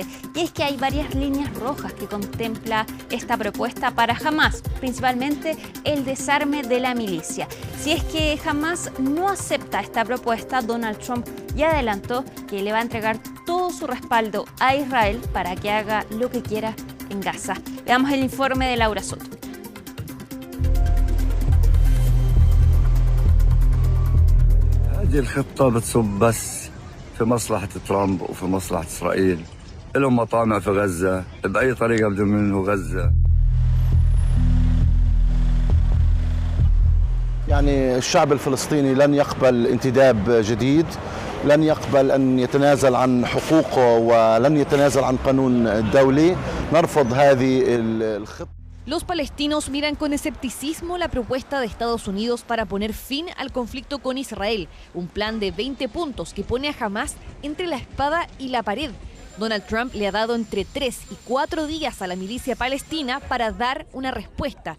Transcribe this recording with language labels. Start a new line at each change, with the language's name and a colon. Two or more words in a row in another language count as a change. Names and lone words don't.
Spanish: Y es que hay varias líneas rojas que contempla esta propuesta para Hamas, principalmente el desarme de la milicia. Si es que Hamas no acepta esta propuesta, Donald Trump ya adelantó que le va a entregar todo su respaldo a Israel para que haga lo que quiera en Gaza. Veamos el informe de Laura Soto.
Arabic: هذه الخطة بتصب بس في مصلحة ترامب وفي مصلحة إسرائيل. لهم مطامع في غزة بأي طريقة بدهم منه غزة. يعني الشعب الفلسطيني لن يقبل انتداب جديد، لن يقبل أن يتنازل عن حقوقه ولن يتنازل عن قانون الدولي. نرفض هذه الخطة.
Spanish: Los palestinos miran con escepticismo la propuesta de Estados Unidos para poner fin al conflicto con Israel, un plan de 20 puntos que pone a Hamas entre la espada y la pared. Donald Trump le ha dado entre 3 y 4 días a la milicia palestina para dar una respuesta.